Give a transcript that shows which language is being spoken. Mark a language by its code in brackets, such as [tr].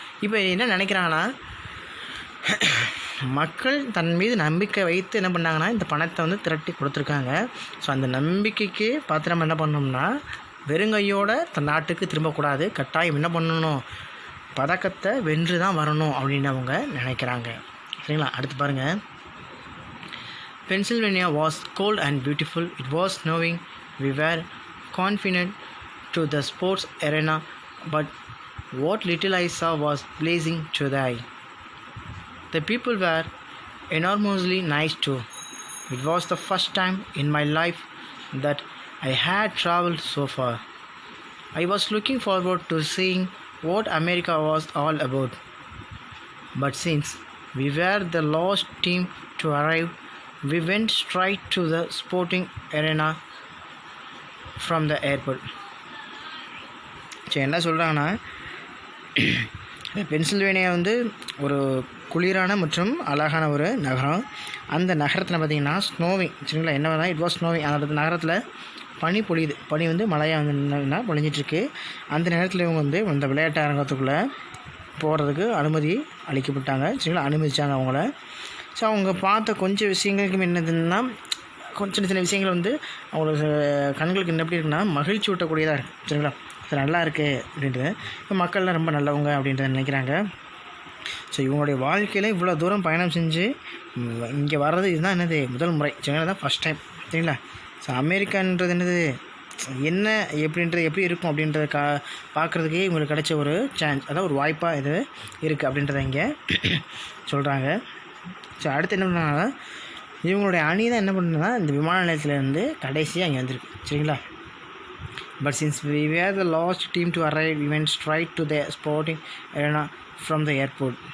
[ta] இப்போ என்ன நினைக்கிறாங்கன்னா மக்கள் தன் மீது நம்பிக்கை வைத்து என்ன பண்ணாங்கன்னா இந்த பணத்தை வந்து திரட்டி கொடுத்துருக்காங்க. ஸோ அந்த நம்பிக்கைக்கு பாத்திரம் என்ன பண்ணணும்னா வெறுங்கையோடு தன் நாட்டுக்கு திரும்பக்கூடாது, கட்டாயம் என்ன பண்ணணும், பதக்கத்தை வென்று தான் வரணும் அப்படின்னு அவங்க நினைக்கிறாங்க. சரிங்களா? அடுத்து பாருங்கள். [en] Pennsylvania was cold and beautiful. It was snowing. We were confident to the sports arena, but what little I saw was blazing to the eye. The people were enormously nice too. It was the first time in my life that I had traveled so far. I was looking forward to seeing what America was all about. But since we were the last team to arrive, we went straight to the sporting arena from the airport. [ta] என்ன சொல்கிறாங்கன்னா Pennsylvania வந்து ஒரு குளிரான மற்றும் அழகான ஒரு நகரம். அந்த நகரத்தில் பார்த்திங்கன்னா ஸ்னோவிங், சரிங்களா, என்ன [en] It was snowing. [ta] அந்த நகரத்தில் பனி பொழியுது. பனி வந்து மழையாக வந்து என்னன்னா பொழிஞ்சிட்ருக்கு. அந்த நேரத்தில் இவங்க வந்து இந்த விளையாட்டு அரங்கத்துக்குள்ளே போகிறதுக்கு அனுமதி அளிக்கப்பட்டாங்க. சரிங்களா? அனுமதிச்சாங்க அவங்கள. ஸோ அவங்க பார்த்த கொஞ்சம் விஷயங்களுக்கு என்னதுன்னா சின்ன சின்ன விஷயங்கள் வந்து அவங்களுக்கு கண்களுக்கு என்ன எப்படி இருக்குன்னா மகிழ்ச்சி ஊட்டக்கூடியதாக இருக்குது. சரிங்களா? அது நல்லா இருக்குது அப்படின்றது. இப்போ மக்கள்லாம் ரொம்ப நல்லவங்க அப்படின்றத நினைக்கிறாங்க. ஸோ இவங்களுடைய வாழ்க்கையில் இவ்வளோ தூரம் பயணம் செஞ்சு இங்கே வர்றது இதுதான் என்னது முதல் முறை. சரிங்களா? தான் ஃபஸ்ட் டைம். சரிங்களா? ஸோ அமெரிக்கான்றது என்னது என்ன எப்படின்றது எப்படி இருக்கும் அப்படின்றத பார்க்குறதுக்கே இவங்களுக்கு கிடைச்ச ஒரு சான்ஸ், அதாவது ஒரு வாய்ப்பாக இது இருக்குது அப்படின்றத இங்கே சொல்கிறாங்க. ஸோ அடுத்து என்ன பண்ணாங்கன்னா இவங்களுடைய அணி தான் என்ன பண்ணுன்னா இந்த விமான நிலையத்துலேருந்து கடைசியாக அங்கே வந்திருக்கு. சரிங்களா? [en] But since we were the last team to arrive, we went straight to the sporting arena from the airport.